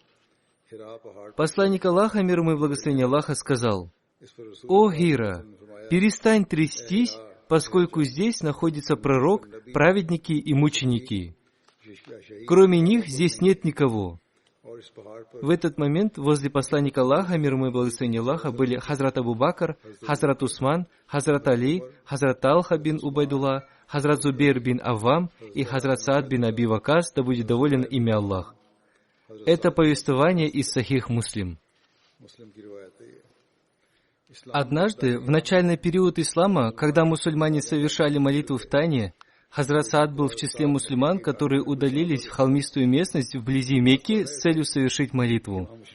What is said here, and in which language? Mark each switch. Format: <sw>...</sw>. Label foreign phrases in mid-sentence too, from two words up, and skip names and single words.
<ru>Посланник Аллаха, мир ему и благословение Аллаха, сказал: «О Хира, перестань трястись, поскольку здесь находится пророк, праведники и мученики. Кроме них здесь нет никого». В этот момент возле посланника Аллаха, мир ему и благословение Аллаха, были Хазрат Абу Бакр, Хазрат Усман, Хазрат Али, Хазрат Талха бин Убайдулла, Хазрат Зубейр бин Аввам и Хазрат Саад бин Аби Вакас, да будет доволен ими Аллах. Это повествование из Сахих Муслим. Однажды, в начальный период ислама, когда мусульмане совершали молитву в тайне, Хазрат Саад был в числе мусульман, которые удалились в холмистую местность вблизи Мекки с целью совершить молитву.</ru>